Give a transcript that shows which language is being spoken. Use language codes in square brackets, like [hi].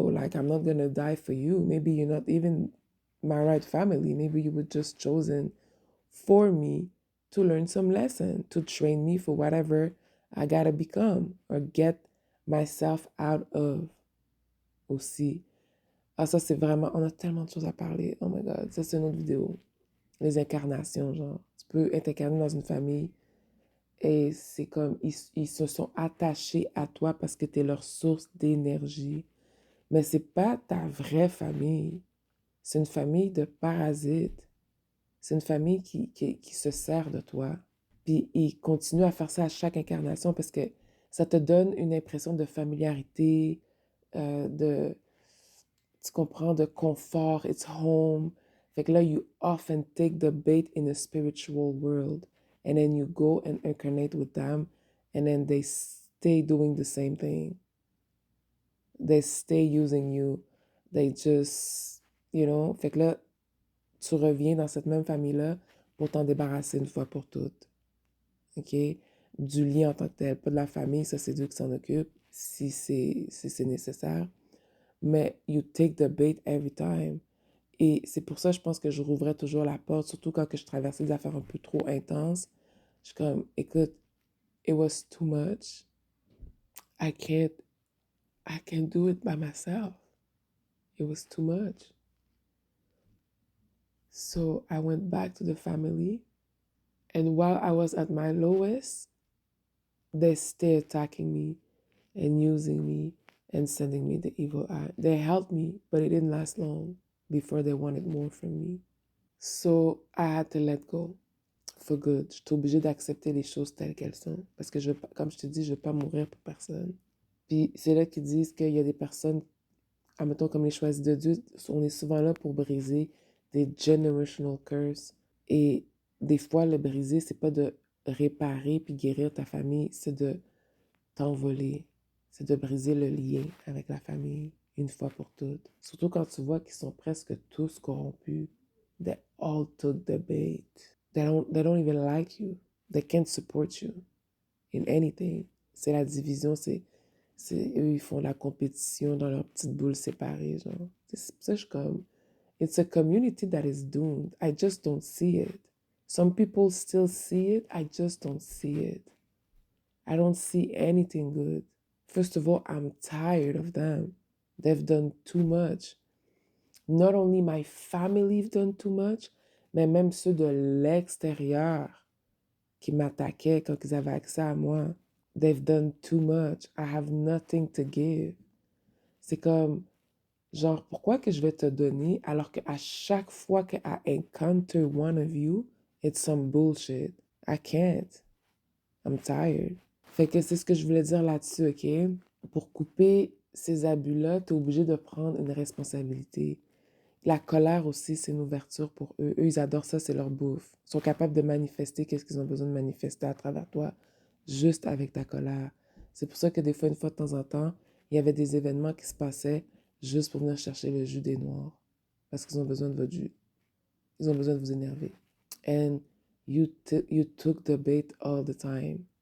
[en] Like, I'm not gonna die for you. Maybe you're not even my right family. Maybe you were just chosen for me to learn some lesson, to train me for whatever I gotta become or get myself out of [fr] aussi. Ah, ça, c'est vraiment... On a tellement de choses à parler. [en] Oh my God, [fr] ça, c'est une autre vidéo. Les incarnations, genre. Tu peux être incarné dans une famille et c'est comme... Ils se sont attachés à toi parce que tu es leur source d'énergie. Mais c'est pas ta vraie famille. C'est une famille de parasites. C'est une famille qui se sert de toi. Puis ils continuent à faire ça à chaque incarnation parce que ça te donne une impression de familiarité, de, tu comprends, de confort, [en] it's home. [fr] Fait que là, [en] you often take the bait in a spiritual world and then you go and incarnate with them and then they stay doing the same thing. They stay using you. They just, you know. [fr] Fait que là, tu reviens dans cette même famille-là pour t'en débarrasser une fois pour toutes. OK? Du lien en tant que tel, pas de la famille, ça c'est Dieu qui s'en occupe si c'est nécessaire. Mais [en] you take the bait every time. [fr] Et c'est pour ça, je pense que je rouvrais toujours la porte, surtout quand que je traversais des affaires un peu trop intenses. Je suis comme, écoute, [en] it was too much. I can't do it by myself. It was too much. So I went back to the family. And while I was at my lowest, they stay attacking me and using me and sending me the evil eye. They helped me, but it didn't last long before they wanted more from me. So I had to let go for good. [fr] J'étais obligée d'accepter les choses telles qu'elles sont. Parce que, comme je te dis, je ne veux pas mourir pour personne. Puis c'est là qu'ils disent qu'il y a des personnes, admettons comme les choisis de Dieu, on est souvent là pour briser des generational curses. Et des fois, le briser, c'est pas de réparer puis guérir ta famille, c'est de t'envoler. C'est de briser le lien avec la famille une fois pour toutes. Surtout quand tu vois qu'ils sont presque tous corrompus. [en] They all took the bait. They don't even like you. They can't support you in anything. [fr] C'est la division, eux, ils font la compétition dans leur petite boule séparée, genre. C'est pour ça que je suis comme, [en] it's a community that is doomed. I just don't see it. Some people still see it. I just don't see it. I don't see anything good. First of all, I'm tired of them. They've done too much. Not only my family have done too much, [fr] mais même ceux de l'extérieur qui m'attaquaient quand ils avaient accès à moi. [en] They've done too much. I have nothing to give. [fr] C'est comme, genre, pourquoi que je vais te donner alors qu'à chaque fois que [en] I encounter one of you, it's some bullshit. I can't. I'm tired. [fr] Fait que c'est ce que je voulais dire là-dessus, OK? Pour couper ces abus-là, t'es obligé de prendre une responsabilité. La colère aussi, c'est une ouverture pour eux. Eux, ils adorent ça, c'est leur bouffe. Ils sont capables de manifester qu'est-ce qu'ils ont besoin de manifester à travers toi, juste avec ta colère. C'est pour ça que des fois, une fois de temps en temps, il y avait des événements qui se passaient juste pour venir chercher le jus des Noirs. Parce qu'ils ont besoin de votre jus. Ils ont besoin de vous énerver. [en] And you took the bait all the time.